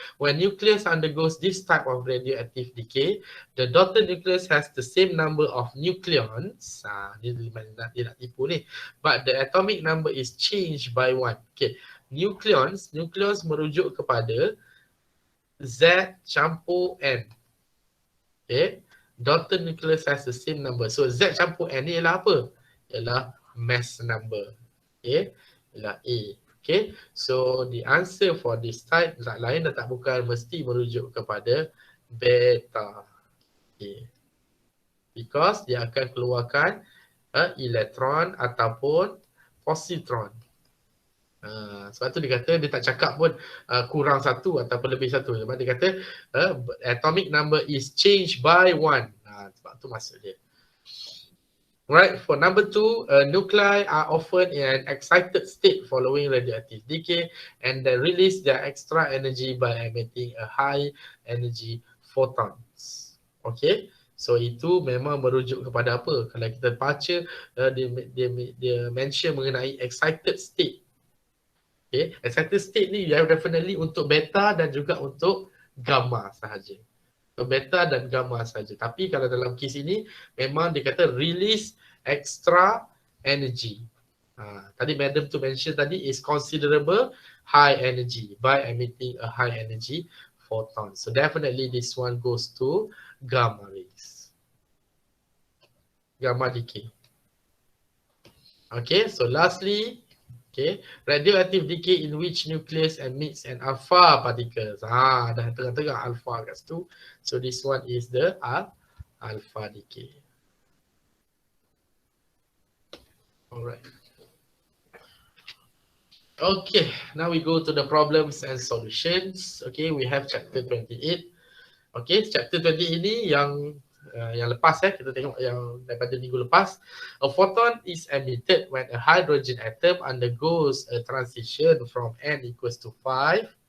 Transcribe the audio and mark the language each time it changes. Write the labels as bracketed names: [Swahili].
[English] When nucleus undergoes this type of radioactive decay, the daughter nucleus has the same number of nucleons. [Malay] Dia nak tipu ni. [English] But the atomic number is changed by 1. [Malay] Okay, nucleons merujuk kepada Z campur N. [English] Okay, daughter nucleus has the same number. [Malay] So Z campur N ni ialah apa? Ialah mass number. Okay, ialah A. [English] Okay, so the answer for this type [Malay] zat lain dan tak bukan mesti merujuk kepada beta. Okay. Because dia akan keluarkan elektron ataupun positron. Sebab tu dia kata dia tak cakap pun kurang satu ataupun lebih satu. Sebab dia kata [English] atomic number is changed by 1. [Malay] Sebab tu maksud dia. [English] Right, for number 2, nuclei are often in an excited state following radioactive decay and they release their extra energy by emitting a high energy photons. [Malay] Okay, so itu memang merujuk kepada apa? Kalau kita baca, dia mention mengenai excited state. Okay, excited state ni definitely untuk beta dan juga untuk gamma sahaja. Beta dan gamma saja. Tapi kalau dalam kes ini memang dia kata [English] release extra energy. [Malay] Tadi madam tu mention tadi [English] is considerable high energy by emitting a high energy photon. So definitely this one goes to gamma rays. Gamma decay. Okay, so lastly, okay, radioactive decay in which nucleus emits an alpha particles. [Malay] Dah tengah-tengah alpha kat situ. [English] So this one is the alpha decay. Alright. Okay, now we go to the problems and solutions. Okay, we have chapter 28. [Malay] Okay, chapter 20 ini yang lepas kita tengok yang daripada minggu lepas. [English] A photon is emitted when a hydrogen atom undergoes a transition from n equals to 5.